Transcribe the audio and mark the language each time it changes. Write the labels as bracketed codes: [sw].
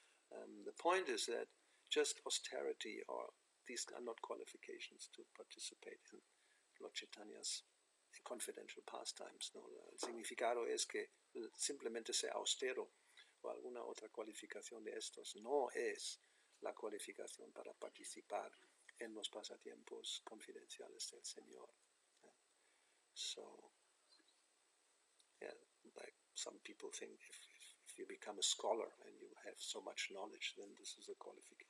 [en] The point is that just austerity, or these are not qualifications to participate in Lord Chaitanya's confidential pastimes, ¿no? [es] El significado es que simplemente sea austero o alguna otra cualificación de estos no es la cualificación para participar en los pasatiempos confidenciales del Señor. [en] So, yeah, like some people think if you become a scholar and you have so much knowledge, then this is a qualification.